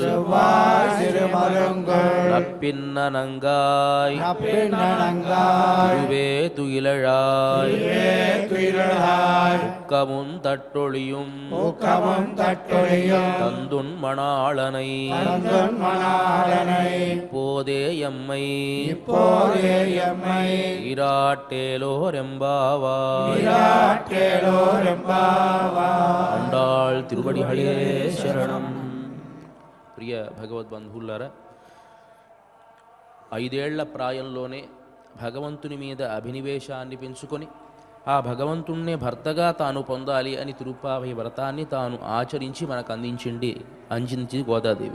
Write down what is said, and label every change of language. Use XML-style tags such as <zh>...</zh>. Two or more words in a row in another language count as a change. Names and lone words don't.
<ta>நப்பின்னங்காய் திருவே துயிலழாய் ஊக்கமும் தட்டொழியும் தந்துன் மணாளனை இப்போதே எம்மை ஈராட்டேலோரெம்பாவாய் ஆண்டாள் திருவடிகளே శరణం.</ta> <te>ప్రియ భగవద్బంధువులారా, 5 ఏళ్ల ప్రాయంలోనే భగవంతుని మీద అభినివేశాన్ని పెంచుకొని ఆ భగవంతుణ్ణే భర్తగా తాను పొందాలి అని తిరుప్పావై వ్రతాన్ని తాను ఆచరించి మనకు అందించి గోదాదేవి.</te>